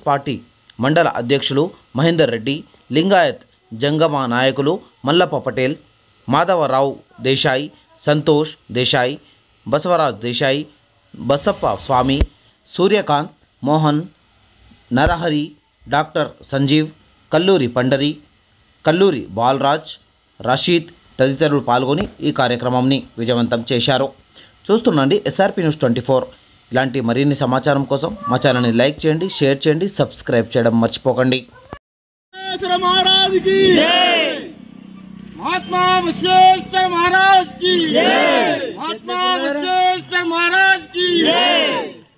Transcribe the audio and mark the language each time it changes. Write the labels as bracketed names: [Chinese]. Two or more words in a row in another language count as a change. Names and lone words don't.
[Telugu] పార్టీ మండల అధ్యక్షులు మహేందర్ రెడ్డి, లింగాయత్ జంగమ నాయకులు మల్లప్ప పటేల్, మాధవరావు దేశాయి, సంతోష్ దేశాయి, బసవరాజ్ దేశాయి, బసప్ప స్వామి, సూర్యకాంత్, మోహన్, నరహరి, డాక్టర్ సంజీవ్, కల్లూరి పండరి, కల్లూరి బాలరాజ్, రషీద్ తదితరులు పాల్గొని ఈ కార్యక్రమాన్ని విజయవంతం చేశారు. చూస్తుండండి ఎస్ఆర్పి న్యూస్ 24. ఇలాంటి మరిన్ని సమాచారం కోసం మా ఛానల్ని లైక్ చేయండి, షేర్ చేయండి, సబ్స్క్రైబ్ చేయడం మర్చిపోకండి. [Marathi] महात्मा बसवेश्वर महाराज की, महात्मा बसवेश्वर महाराज की।